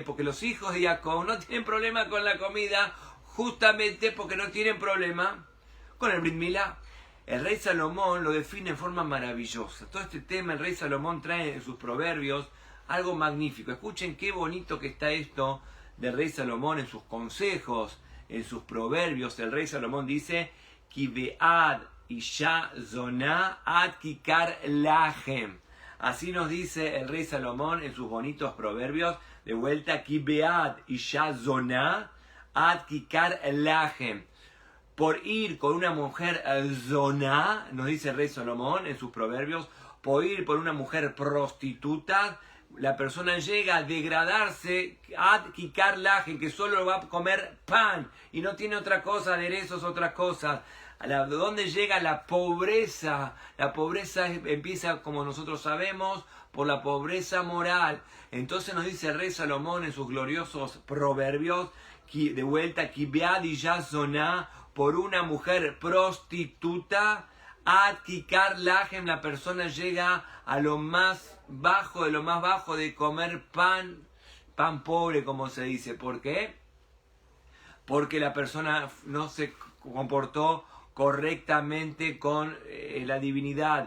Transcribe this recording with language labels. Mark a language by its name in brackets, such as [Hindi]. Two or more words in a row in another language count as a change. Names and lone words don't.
[Spanish] Porque los hijos de Jacob no tienen problema con la comida, justamente porque no tienen problema con el Brit Milá. El rey Salomón lo define en forma maravillosa. Todo este tema el rey Salomón trae en sus proverbios algo magnífico. Escuchen qué bonito que está esto del rey Salomón en sus consejos, en sus proverbios. El rey Salomón dice, [Hebrew] כי בעד אשה זונה עד ככר לחם. [Spanish] Así nos dice el rey Salomón en sus bonitos proverbios. De vuelta, [Hebrew] כי בעד אשה זונה עד ככר לחם. [Spanish] Por ir con una mujer zoná, nos dice el rey Salomón en sus proverbios, por ir por una mujer prostituta, la persona llega a degradarse [Hebrew] עד ככר לחם, [Spanish] que solo va a comer pan y no tiene otra cosa, aderezos, otras cosas. ¿Dónde llega la pobreza? La pobreza empieza, como nosotros sabemos, por la pobreza moral. Entonces nos dice el rey Salomón en sus gloriosos proverbios, de vuelta, [Hebrew] כי בעד אשה זונה, [Spanish] por una mujer prostituta, [Hebrew] עד ככר לחם, [Spanish] la persona llega a lo más bajo de lo más bajo de comer pan pobre, como se dice. ¿Por qué? Porque la persona no se comportó correctamente con la divinidad.